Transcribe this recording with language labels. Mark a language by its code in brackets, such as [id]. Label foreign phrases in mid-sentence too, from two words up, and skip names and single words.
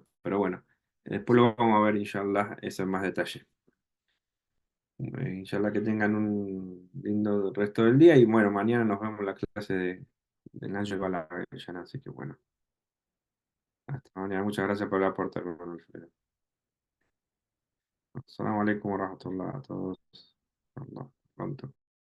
[es] Pero bueno, después lo vamos a ver, inshallah, eso en más detalle. Inshallah que tengan un lindo resto del día y bueno, mañana nos vemos en la clase de Nacho Balaguer, así que bueno, hasta mañana. Muchas gracias por el aporte, hermano Alfredo. [ar] السلام عليكم ورحمة الله [es] a todos. Hasta pronto.